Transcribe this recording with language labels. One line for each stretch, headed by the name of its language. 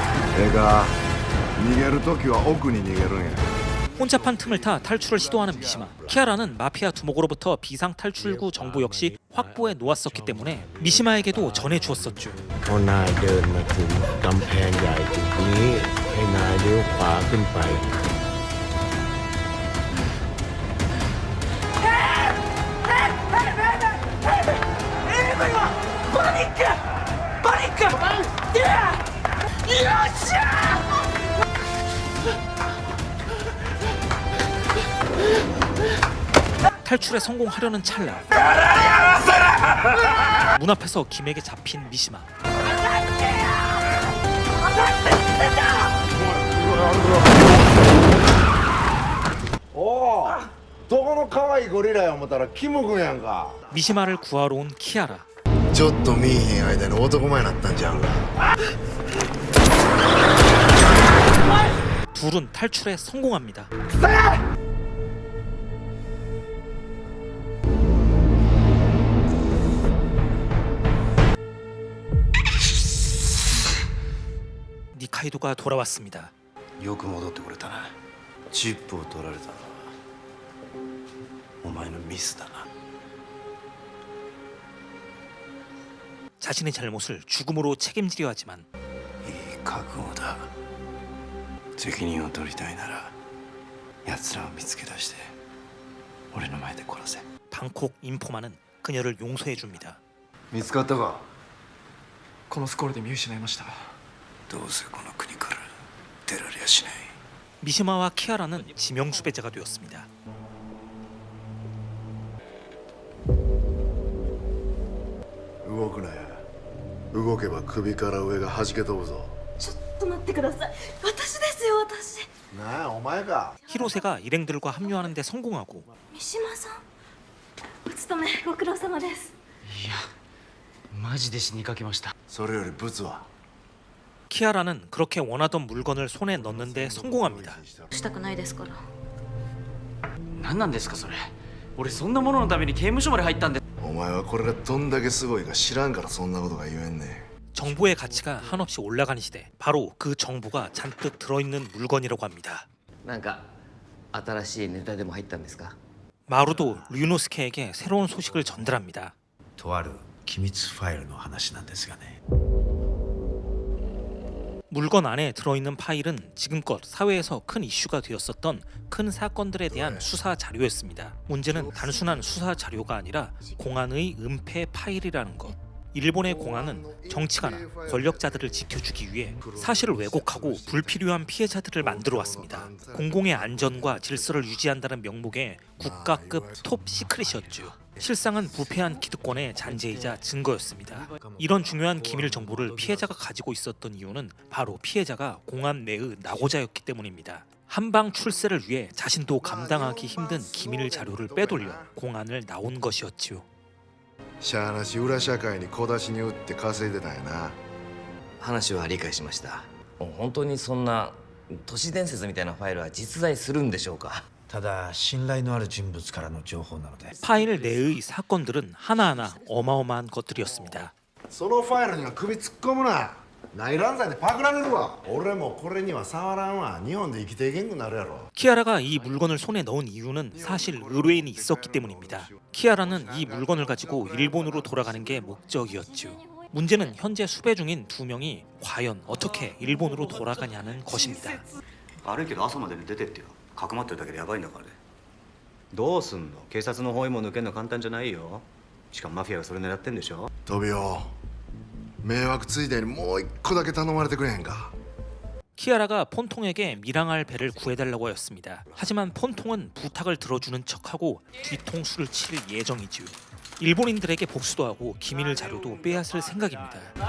Japanese: ええか、逃げるときは奥に逃げるんや。
Korean: 혼잡한 틈을 타 탈출을 시도하는 미시마. 키아라는 마피아 두목으로부터 비상 탈출구 정보 역시 확보해 놓았었기 때문에 미시마에게도 전해주었었죠.
Thai: พอนายเดินมาถึงกำแพงใหญ่จุดนี้ให้นายเลี้ยวขวาขึ้นไป
Korean: 탈출에 성공하려는 찰나 문 앞에서 김에게 잡힌 미시마.
Japanese: おお、どこの可愛いゴリラや思ったらキム君やんか。
Korean: 미시마를 구하러 온 키아라.
Japanese: ちょっと見えへん間に男前になったんじゃんか。
Korean: 둘은 탈출에 성공합니다. 니카이도가 돌아왔습니다.
Japanese: よく戻ってくれたな。チップを取られたのはお前のミスだな。
Korean: 자신의 잘못을 죽음으로 책임지려 하지만
Japanese: いい覚悟だ。責任を取りたいなら奴らを見つけ出して俺の前で殺せ。
Korean: 방콕 인포마는 그녀를 용서해 줍니다.
Japanese: 見つかったか。このスコールで見失いました。どうせこの国から出られやしない。
Korean: 미시마와 키아라는 지명수배자가 되었습니다.
Japanese: 動くなや。動けば首から上が弾け飛ぶぞ。ちょっと待ってください。私ですよ、私。なあ、お前か。
Korean: 히로세가 일행들과 합류하는 데 성공하고
Japanese: 三島さん、お勤めご苦労様です。いや、マジで死にかけました。それよりブツは。
Korean: 키아라는 그렇게 원하던 물건을 손에 넣는 데 성공합니다.
Japanese: したくないですから。何なんですかそれ。俺そんなもののために刑務所まで入ったんで。お前はこれがどんだけすごいか知らんからそんなことが言えんね。
Korean: 정보의 가치가 한없이 올라가는 시대. 바로 그 정보가 잔뜩 들어있는 물건이라고 합니다.
Japanese: なんか新しいネタでも入ったんですか
Korean: 마루도 류노스케에게 새로운 소식을 전달합니다.
Japanese: とある機密ファイルの話なんですがね。
Korean: 물건 안에 들어있는 파일은 지금껏 사회에서 큰 이슈가 되었었던 큰 사건들에 대한 수사 자료였습니다. 문제는 단순한 수사 자료가 아니라 공안의 은폐 파일이라는 것. 일본의 공안은 정치가나 권력자들을 지켜주기 위해 사실을 왜곡하고 불필요한 피해자들을 만들어 왔습니다. 공공의 안전과 질서를 유지한다는 명목의 국가급 톱 시크릿이었죠. 실상은 부패한 기득권의 잔재이자 증거였습니다. 이런 중요한 기밀 정보를 피해자가 가지고 있었던 이유는 바로 피해자가 공안 내의 낙오자였기 때문입니다. 한방 출세를 위해 자신도 감당하기 힘든 기밀 자료를 빼돌려 공안을 나온 것이었지요.
Japanese: しゃあなし裏社会に小出しに打って稼いでたんやな。話は理解しました。本当にそんな都市伝説みたいなファイルは実在するんでしょうか。ただ信頼のある人物からの情報なので。
Korean: 파일 내의 사건들은 하나하나 어마어마한 것들이었습니다.
Japanese: そのファイルには首突っ込むな。内乱罪でパクられるわ。俺もこれには触らんわ。日本で生きていけんくなるやろ。
Korean: 키아라가 이 물건을 손에 넣은 이유는 사실 의뢰인이 있었기 때문입니다. 키아라는 이 물건을 가지고 일본으로 돌아가는 게 목적이었죠. 문제는 현재 수배 중인 2명이 과연 어떻게 일본으로 돌아가냐는 것입니다.
Japanese: 悪いけど朝までに出てってよ。かくまってるだけでやばいんだからね。どうすんの？警察の包囲網抜けるの簡単じゃないよ。しかもマフィアがそれ狙ってんでしょ。トビオ、迷惑ついでにもう一個だけ頼まれてくれへんか。
Korean: 키아라가 폰통에게 밀항할 배를 구해달라고 하였습니다. 하지만 폰통은 부탁을 들어주는 척하고 뒤통수를 칠 예정이지요. 일본인들에게 복수도 하고 기밀 자료도 빼앗을 생각입니다.